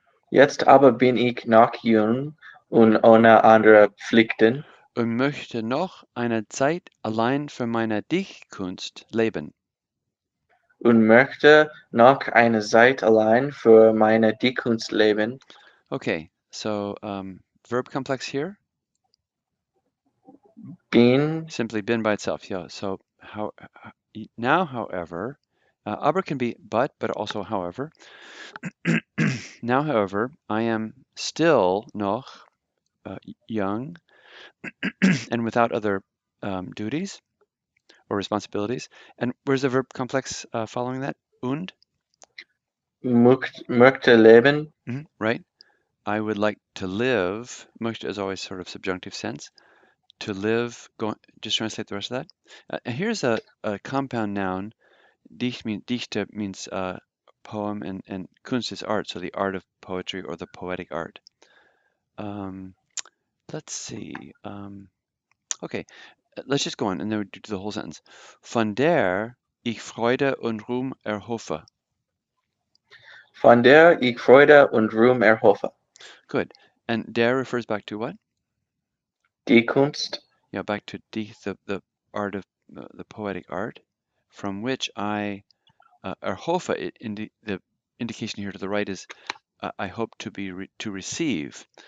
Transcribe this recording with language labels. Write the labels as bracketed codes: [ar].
[de] Jetzt aber bin ich noch jung und ohne andere Pflichten Und möchte noch eine Zeit allein für meine Dichtkunst leben. und möchte noch eine Zeit allein für meine Dichtkunst leben. [en] Okay, so verb complex here. [de] Bin [en] Simply been by itself. Yeah. So now, however, aber can be but also however. Now, however, I am still noch young and without other duties or responsibilities. And where's the verb complex following that? [de] Und? möchte leben. [en] Right? I would like to live. Möchte is always sort of subjunctive sense. To live, just translate the rest of that. And here's a compound noun. Dichte means poem, and Kunst is art, so the art of poetry or the poetic art. Let's see. Okay, let's just go on and then we do the whole sentence. [de] Von der ich Freude und Ruhm erhoffe. Von der ich Freude und Ruhm erhoffe. [en] Good. And der refers back to what? [de] Die Kunst, [en] Yeah, back to the art of the poetic art, from which I erhoffe. The indication here to the right is I hope to receive.